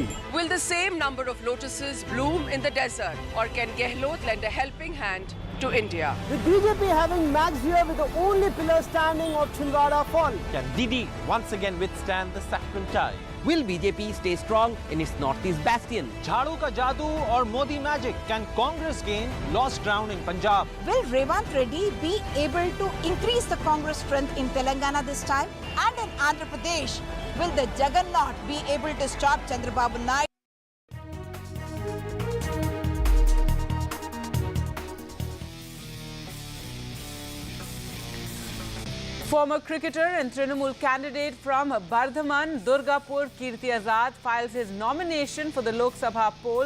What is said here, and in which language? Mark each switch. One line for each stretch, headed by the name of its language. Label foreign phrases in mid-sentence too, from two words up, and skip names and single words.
English: Will the same number of lotuses bloom in the desert, or can Gehlot lend a helping hand to India? With BJP having matched here with the only pillar standing of Chhindwara fall. Can Didi once again withstand the saffron tide? Will BJP stay strong in its northeast bastion?
Hindi: झाड़ू का जादू
English: or Modi magic? Can Congress gain lost ground in Punjab? Will Revant Reddy be able to increase the Congress strength in Telangana this time? And in Andhra Pradesh, will the Juggernaut be able to stop Chandrababu Naidu? Former cricketer and Trinamool candidate from Bardhaman, Durgapur, Kirti Azad files his nomination for the Lok Sabha polls.